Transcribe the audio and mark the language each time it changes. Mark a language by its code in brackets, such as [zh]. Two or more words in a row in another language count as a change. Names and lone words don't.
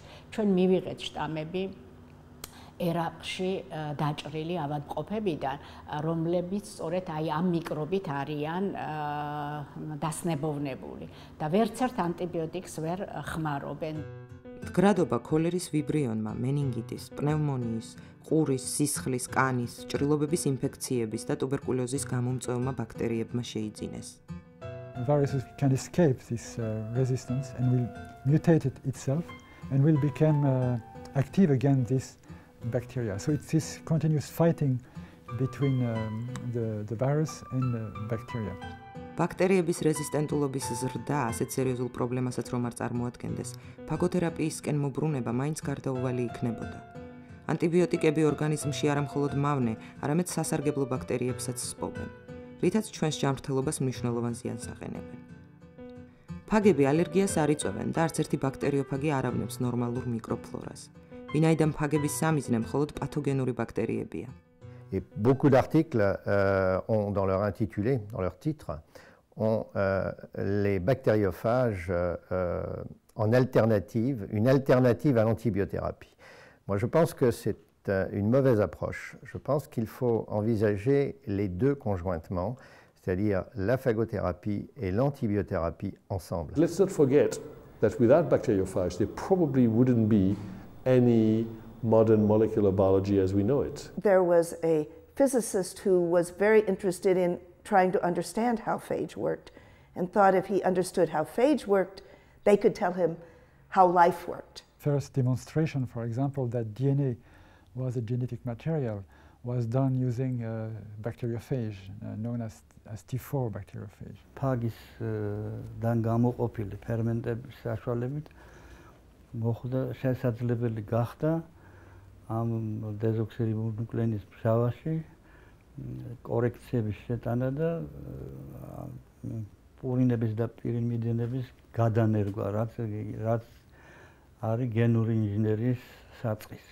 [ka] ჩვენ მივიღეთ შტამები ერაყში დაჭრილი ავადმყოფებიდან, რომლებიც სწორედ აი ამ მიკრობით არიან დასნებოვნებული და ვერც ერთ ანტიბიოტიკს ვერ ხმარობენ. მდგრადობა ქოლერის ვიბრიონმა, მენინგიტის, პნევმონიის, ყურის, სისხლის, კანის, ჭრილობების ინფექციების და ტუბერკულოზის გამომწვევმა ბაქტერიებმა შეიძინეს. [en] Viruses can escape this resistance and will mutate it itself and will become active against this bacteria. So it's this continuous fighting between the virus and the bacteria. [ka] ბაქტერიების რეზისტენტულობის ზრდა ასეთ სერიოზულ პრობლემასაც რომ არ წარმოადგენდეს, ფაგოთერაპიისკენ მობრუნება მაინც გარდაუვალი იქნებოდა. ანტიბიოტიკები ორგანიზმში არა მხოლოდ მავნე, არამედ სასარგებლო ბაქტერიებსაც სპობენ, რითაც ჩვენს ჯანმრთელობას მნიშვნელოვან ზიანს აყენებენ. ფაგები ალერგიას არ იწვევენ და არც ერთი ბაქტერიოფაგი არ ავნებს ნორმალურ მიკროფლორას. ვინაიდან ფაგების სამიზნე მხოლოდ პათოგენური ბაქტერიებია. [fr] Et beaucoup d'articles ont dans leur intitulé, dans leur titre, ont les bactériophages en alternative, une alternative à l'antibiothérapie. Moi, je pense que c'est une mauvaise approche. Je pense qu'il faut envisager les deux conjointement, c'est-à-dire la phagothérapie et l'antibiothérapie ensemble. [en] Let's not forget that without bacteriophage, there probably wouldn't be any modern molecular biology as we know it. There was a physicist who was very interested in trying to understand how phage worked and thought if he understood how phage worked, they could tell him how life worked. First demonstration, for example, that DNA was a genetic material was done using bacteriophage, known as T4 bacteriophage. [ka] ფაგის დან გამოყოფილი ფერმენტების საშუალებით მოხდა შესაძლებელი გახდა ამ დეზოქსირიბონუკლეინის ფშავაში კორექციების შეტანა და პურინების და პირიმიდინების გადანერგვა, რაც არის გენური ინჟინერიის საწყისი.